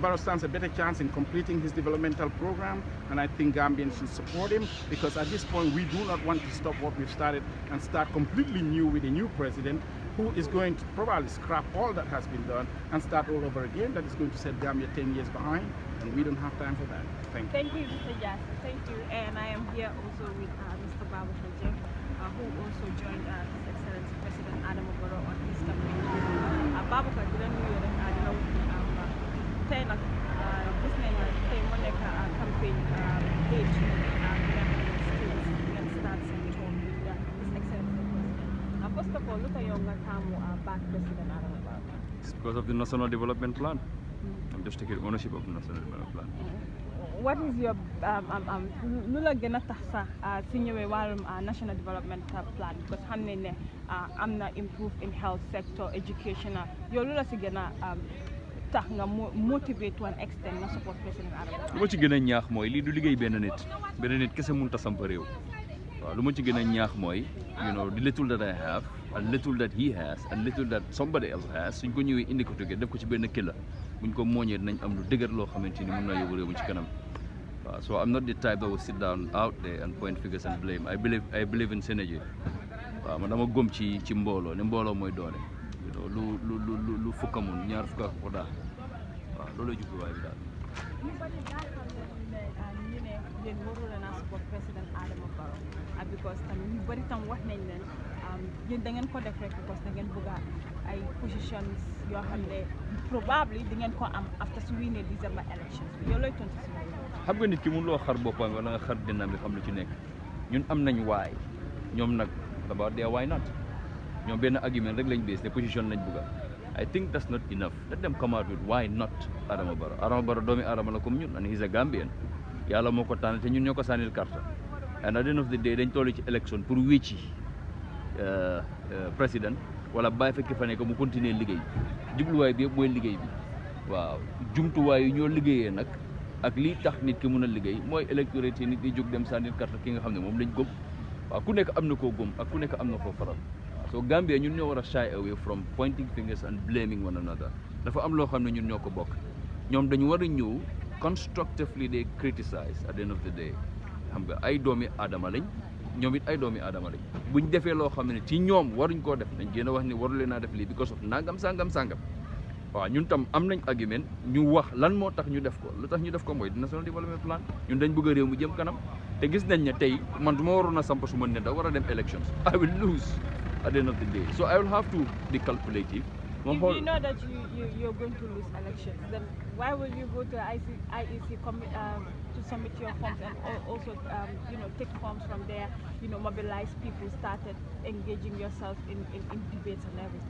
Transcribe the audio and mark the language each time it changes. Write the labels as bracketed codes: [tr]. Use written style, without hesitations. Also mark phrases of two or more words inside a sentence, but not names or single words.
[en] Barrow stands a better chance in completing his developmental program, and I think Gambians should support him, because at this point we do not want to stop what we've started and start completely new with a new president who is going to probably scrap all that has been done and start all over again. That is going to set Gambia 10 years behind, and we don't have time for that. Thank you. Thank you, Mr. Jasseh. Thank you. And I am here also with Mr. Baboucarr Jeng, who also joined His Excellency President Barrow on his campaign. [wo] Baboucarr dina nuyu rek dina wax tey nag gis nañ ne tey mu nekk [en] campaign day [wo] bi nga xam ne ngeen start seen tool bi [en] His Excellency President. First of all, [wo] lu tax yow nga taamu back President Adama Barrow? [en] It's because of the National Development Plan. I'm just taking ownership of the National Development Plan. What is your [wo] lu la gën a tax sax si ñëwee wàllum [en] National Development Plan, because [wo] xam nañ ne am na [en] improve in health sector, educational, [wo] yow lu la si gën a tax nga motivate [en] to an extent [wo] nga support President Adama? Lu ma ci gën a ñaax mooy lii du liggéey benn nit kese mënut a samp réew. Waaw lu ma ci gën a ñaax mooy [en] the little that I have and little that he has and little that somebody else has, [wo] suñ ko ñëwee indi ko together def ko ci benn killa buñ ko mooñee dinañ am lu dëgër loo xamante ni mën na yóbbu réew mi ci kanam. [en] So I'm not the type that will sit down out there and point fingers and blame. I believe in synergy. [wo] Waaw man dama gëm ci mbooloo ne mbooloo mooy doole. lu fukka mun ñaar fukka ko daal. Waaw loolu la jubluwaay bi daal. Yéen waroon na [en] support President Adama Barrow because [wo] tamit ñu bari tam wax nañ leen yéen da ngeen ko def rek because da ngeen bëgg ay positions yoo xam ne probably di ngeen ko am after su winee [en] December elections [wo] bi yow looy tontu si loolu? Xam nga nit ki mënuloo xar boppam wala nga xar dinaam bi xam lu ci nekk ñun am nañ waay ñoom nag [en] about their why not [wo] ñoom benn argument rek lañ base ne position lañ bëgg. [en] I think that's not enough. Let them come out with why not Adama Barrow. Adama Barrow [wo] doomi Adama la comme ñun, [en] and he's a Gambian. [wo] Yàlla moo ko tànn te ñun ñoo ko sànnil carte. [en] And at the end of the day [wo] dañ toll ci élection pour wécci président wala bàyyi fekk fa nekk mu continuer liggéey jubluwaay bi yëpp mooy liggéey bi waaw jumtuwaay yu ñoo liggéeyee nag ak lii tax nit ki mun a liggéey mooy électorité nit di jóg dem sànnil carte ki nga xam ne moom lañ gëm waaw ku nekk am na koo gëm ak ku nekk am na koo faral. [en] So Gambia [wo] ñun ñoo war a [en] shy away from pointing fingers and blaming one another. [wo] Dafa am loo xam ne ñun ñoo ko bokk ñoom dañu war a ñëw [en] constructively they criticize at the end of the day [wo] xam nga ay doomi aadama lañ ñoom it ay doomi aadama lañ buñ defee loo xam ne ci ñoom waruñ koo def dañ gën a wax ni waru leen a def lii [en] because of [wo] nangam sangam waaw ñun tam am nañ argument ñu wax lan moo tax ñu def ko lu tax ñu def ko mooy [en] National Development Plan [wo] ñun dañ bëgg a réew mu jëm kanam te gis nañ ne tey man du ma waroon a samp su ma ne da war a dem [en] elections I will lose at the end of the day. So I will have to be calculative. If you know that you're going to lose elections, then why will you go to IEC to submit your forms and also take forms from there, mobilize people, started engaging yourself in debates and everything?